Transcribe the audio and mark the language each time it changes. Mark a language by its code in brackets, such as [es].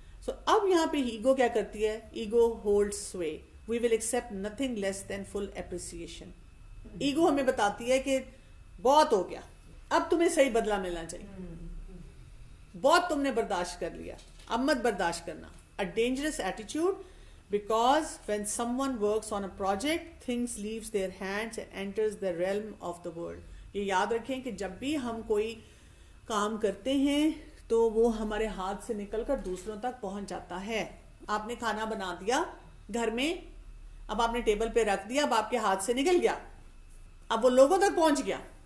[ur] سو اب یہاں پہ ایگو کیا کرتی ہے؟ [en] Ego hold sway. We will accept nothing less than full appreciation. [ur] Ego ہمیں بتاتی ہے کہ بہت ہو گیا, اب تمہیں صحیح بدلہ ملنا چاہیے, بہت تم نے برداشت کر لیا, اب مت برداشت کرنا. [en] A dangerous attitude, because when someone works on a project, things leaves their hands and enters the realm of the world. [ur] یہ یاد رکھیں کہ جب بھی ہم کوئی کام کرتے ہیں تو وہ ہمارے ہاتھ سے نکل کر دوسروں تک پہنچ جاتا ہے. آپ نے کھانا بنا دیا گھر میں, اب آپ نے ٹیبل پہ رکھ دیا, اب آپ کے ہاتھ سے نکل گیا, اب وہ لوگوں تک پہنچ گیا.